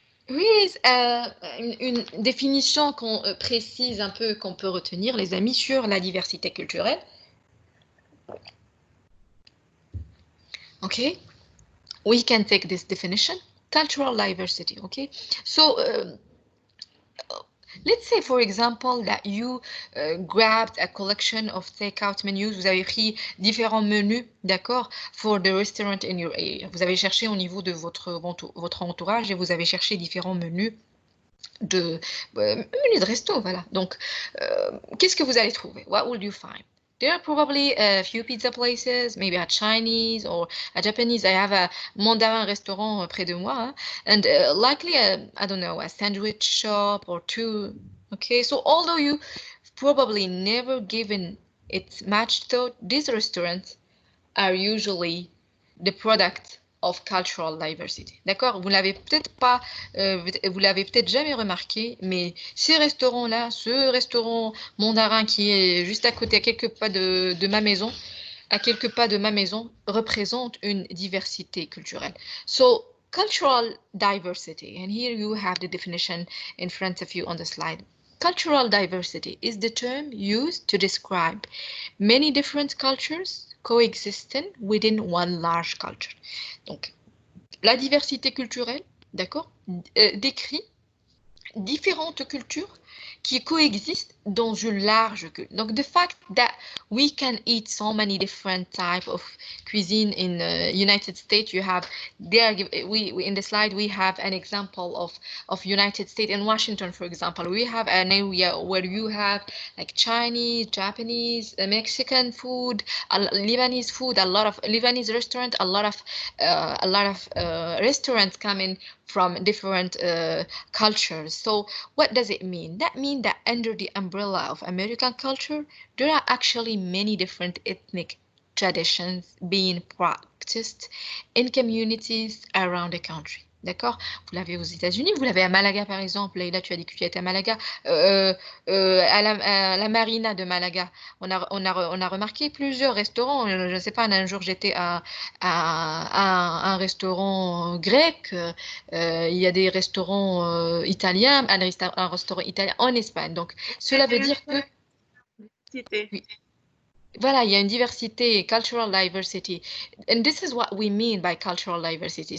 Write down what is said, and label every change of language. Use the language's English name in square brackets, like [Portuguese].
[French] Oui, une définition qu'on précise un peu, qu'on peut retenir, les amis, sur la diversité culturelle. [English] Okay, we can take this definition, cultural diversity. Okay, so let's say, for example, that you grabbed a collection of takeout menus. [French] Vous avez pris différents menus, d'accord, [English] for the restaurant in your area. [French] Vous avez cherché au niveau de votre entourage et vous avez cherché différents menus menus de resto, voilà. Donc, qu'est-ce que vous allez trouver? [English] What will you find? There are probably a few pizza places, maybe a Chinese or a Japanese. I have a mandarin restaurant [French] près de moi, hein? [English] And likely I don't know, a sandwich shop or two. Okay, so although you probably never given it much thought, these restaurants are usually the product of cultural diversity. [French] D'accord? Vous l'avez peut-être pas, vous l'avez peut-être jamais remarqué, mais ces restaurants-là, ce restaurant mandarin qui est juste à côté, à quelques pas de ma maison, à quelques pas de ma maison, représente une diversité culturelle. [English] So, cultural diversity, and here you have the definition in front of you on the slide. Cultural diversity is the term used to describe many different cultures coexisting within one large culture. [French] Donc, la diversité culturelle, d'accord, décrit différentes cultures qui coexistent dans une large culture. [English] Donc, the fact that we can eat so many different type of cuisine in United States, you have there. We in the slide we have an example of United States and Washington, for example. We have an area where you have like Chinese, Japanese, Mexican food, Lebanese food, a lot of Lebanese restaurant, a lot of restaurants coming from different cultures. So what does it mean? That means that under the umbrella of American culture, there are actually many different ethnic traditions being practiced in communities around the country. [French] D'accord? Vous l'avez aux États-Unis, vous l'avez à Malaga par exemple. Là, tu as dit que tu étais à Malaga. À la marina de Malaga, on a remarqué plusieurs restaurants. Je ne sais pas, un jour j'étais à un restaurant grec. Il y a des restaurants italiens, un restaurant italien en Espagne. Donc, cela veut dire que oui, voilà, il y a une diversité, [English] cultural diversity. And this is what we mean by cultural diversity.